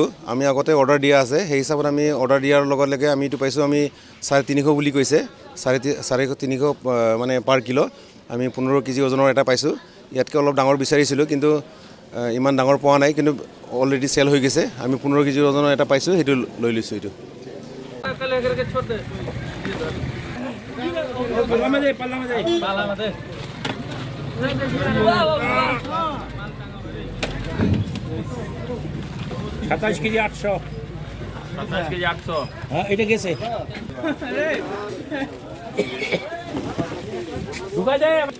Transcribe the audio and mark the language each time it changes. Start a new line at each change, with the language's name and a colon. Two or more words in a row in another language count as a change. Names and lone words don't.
Assamese: আমি আগতে অৰ্ডাৰ দিয়া আছে, সেই হিচাপত আমি অৰ্ডাৰ দিয়াৰ লগে লগে আমি এইটো পাইছোঁ আমি 350 বুলি কৈছে। 350 মানে
English: per kilo.
Assamese: আমি 15 কেজি ওজনৰ এটা পাইছোঁ। ইয়াতকৈ অলপ ডাঙৰ বিচাৰিছিলোঁ, কিন্তু ইমান ডাঙৰ পোৱা নাই, কিন্তু
English: already sale
Assamese: হৈ গৈছে। আমি 15 কেজি ওজনৰ এটা পাইছোঁ, সেইটো লৈ লৈছোঁ। এইটো সাতাশ কেজি 800। 27 কেজি 800। হ্যাঁ, এটা গেছে ঢুকাই দে।